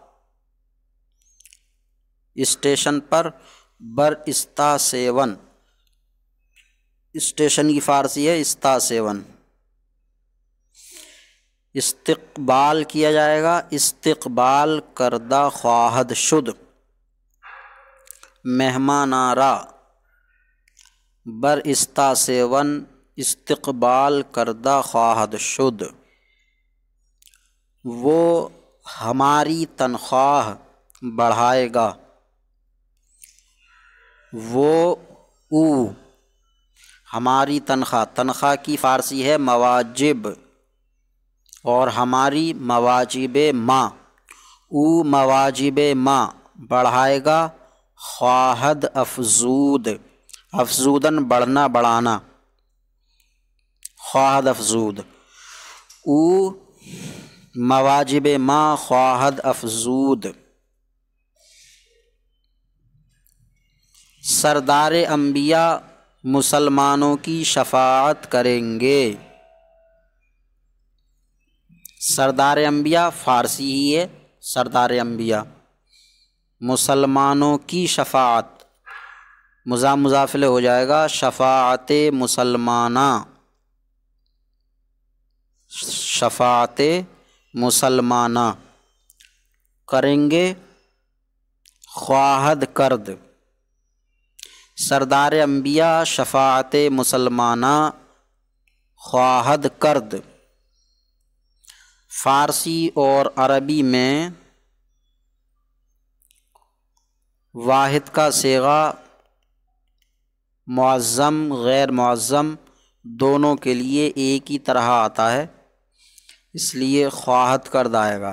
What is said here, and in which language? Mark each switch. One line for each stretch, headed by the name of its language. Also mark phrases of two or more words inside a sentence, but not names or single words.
Urdu: اسٹیشن پر
Persian: بر استا سیون،
Urdu: اسٹیشن کی فارسی ہے
Persian: استا سیون۔
Urdu: استقبال کیا جائے گا،
Persian: استقبال کردہ خواہد شد، مہماناں را، بر استا سیون استقبال کردہ خواہد شد۔
Urdu: وہ ہماری تنخواہ بڑھائے گا، وہ او ہماری تنخواہ، تنخواہ کی فارسی ہے مواجب، اور ہماری
Persian: مواجب ما، او مواجب ما
Urdu: بڑھائے گا،
Persian: خواہد افزود، افزودن
Urdu: بڑھنا بڑھانا،
Persian: خواہد افزود، او مواجب ما خواہد افزود۔
Urdu: سردار انبیاء مسلمانوں کی شفاعت کریں گے۔
Persian: سردار انبیاء
Urdu: فارسی ہی ہے،
Persian: سردار انبیاء،
Urdu: مسلمانوں کی شفاعت، مضاف مضاف الیہ ہو جائے گا،
Persian: شفاعت مسلمانہ، شفاعت مسلمانہ
Urdu: کریں گے،
Persian: خواہد کرد، سردار انبیاء شفاعت مسلمانہ خواہد کرد۔
Urdu: فارسی اور عربی میں واحد کا صیغہ معظم غیر معظم دونوں کے لیے ایک ہی طرح آتا ہے، اس لیے
Persian: خواہد کرد
Urdu: آئے گا۔